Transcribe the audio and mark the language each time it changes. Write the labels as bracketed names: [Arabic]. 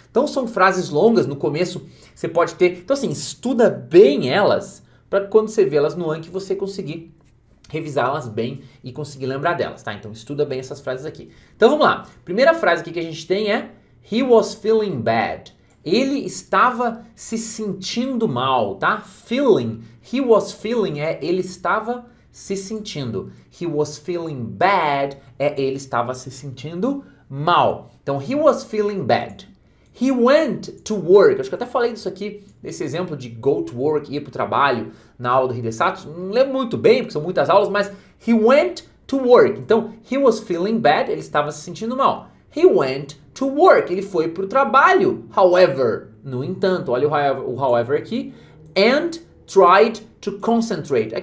[Portuguese] Então são frases longas, no começo você pode ter... Então assim, estuda bem elas, para quando você vê elas no Anki você conseguir revisá-las bem e conseguir lembrar delas, tá? Então estuda bem essas frases aqui. Então vamos lá. Primeira frase aqui que a gente tem é [English] He was feeling bad. [Portuguese] Ele estava se sentindo mal, tá? [English] Feeling, he was feeling [Portuguese] ele estava se sentindo. [English] He was feeling bad [Portuguese] ele estava se sentindo mal. Então, [English] he was feeling bad. He went to work. [Portuguese] Acho que eu até falei disso aqui, desse exemplo de [English] go to work, [Portuguese] ir para o trabalho, na aula do Hidesato. Não lembro muito bem, porque são muitas aulas, mas [English] he went to work. [Portuguese] Então, [English] he was feeling bad, [Portuguese] ele estava se sentindo mal. [English] He went to work, [Portuguese] ele foi para o trabalho. However, no entanto, olha o however aqui. [English] And tried to concentrate.